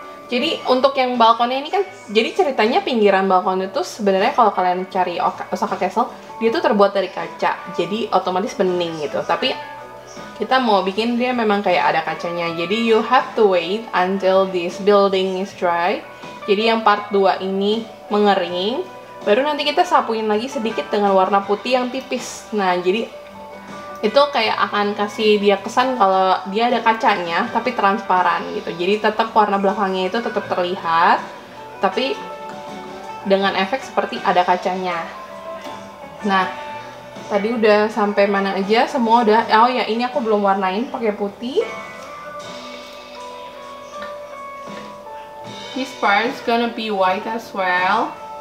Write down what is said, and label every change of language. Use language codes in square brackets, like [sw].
[id] Jadi untuk yang balkonnya ini kan, jadi ceritanya pinggiran balkon itu sebenarnya kalau kalian cari Osaka Castle, dia tuh terbuat dari kaca, jadi otomatis bening gitu. Tapi kita mau bikin dia memang kayak ada kacanya, jadi [en] you have to wait until this building is dry. [id] Jadi yang part 2 ini mengering, baru nanti kita sapuin lagi sedikit dengan warna putih yang tipis. Nah, jadi itu kayak akan kasih dia kesan kalau dia ada kacanya tapi transparan gitu. Jadi tetap warna belakangnya itu tetap terlihat tapi dengan efek seperti ada kacanya. Nah, tadi udah sampai mana aja? Semua udah. Oh ya, ini aku belum warnain pakai putih. [en] This part is gonna be white as well.